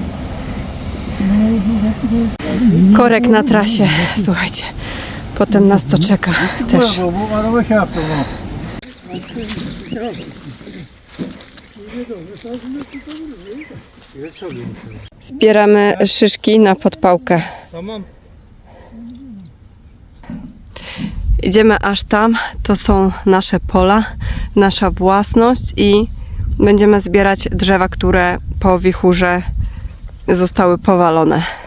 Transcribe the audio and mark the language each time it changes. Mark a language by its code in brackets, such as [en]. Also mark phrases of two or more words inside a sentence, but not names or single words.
[pl] Korek na trasie, słuchajcie. Potem nas to czeka też. [tr] Bu araba şey yaptı bunu. [pl] Zbieramy szyszki na podpałkę. Tamam. Idziemy aż tam, to są nasze pola, nasza własność i będziemy zbierać drzewa, które po wichurze zostały powalone.